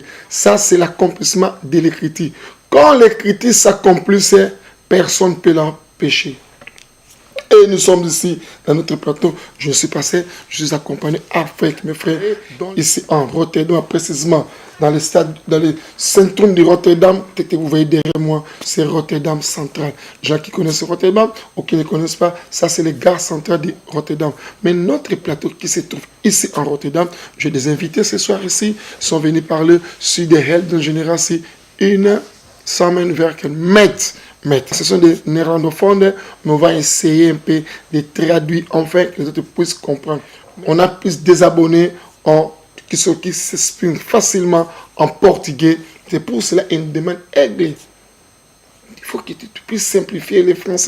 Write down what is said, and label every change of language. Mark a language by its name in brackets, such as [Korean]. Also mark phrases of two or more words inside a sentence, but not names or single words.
[French] Ça, c'est l'accomplissement de l'écriture. Quand l'écriture s'accomplisse, personne ne peut l'empêcher. Et nous sommes ici dans notre plateau. Je suis passé, je suis accompagné avec mes frères ici en Rotterdam, précisément dans le centrum de Rotterdam. Que vous voyez derrière moi, c'est Rotterdam Central. Les gens qui connaissent Rotterdam ou qui ne connaissent pas, ça c'est les gares centrales de Rotterdam. Mais notre plateau qui se trouve ici en Rotterdam, j'ai des invités ce soir ici, sont venus parler sur des helden génération une [Dutch] samenwerken met. [French] Ce sont des néerlandophones, mais on va essayer un peu de traduire afin que les autres puissent comprendre. On a plus des abonnés qui s'expriment facilement en portugais. C'est pour cela une demande aidée. Il faut que tu puisses simplifier les français.